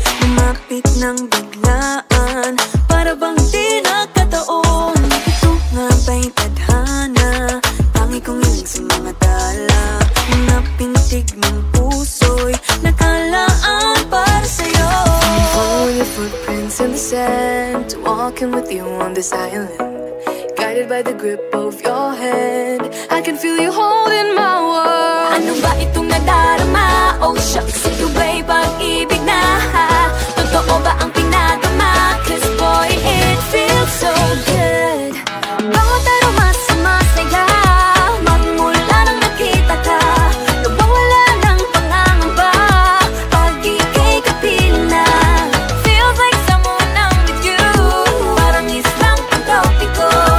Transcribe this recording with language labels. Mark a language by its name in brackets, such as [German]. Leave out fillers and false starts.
[Filipino] Lumapit ng biglaan, para bang di nagkataon. Ito nga ba'y tadhana, tangi kong iling sa mga dala. Mga pintig ng puso'y nakalaan para sa'yo. [English] Following your footprints in the sand, walking with you on this island, guided by the grip of your hand. I can feel you holding my world. [Filipino] Ano ba itong nadarama? [English] Oh shucks, [Filipino] ito ba'y pag-ibig na? Totoo ba ang pinadama? [English] 'Cause boy, it feels so good. [Filipino] Bawat araw mas masaya, magmula nang nakita ka. Nawawala ng pangangamba, pag ika'y kapiling na. [English] Feels like someone I'm with you, [Filipino] parang islang pantropiko.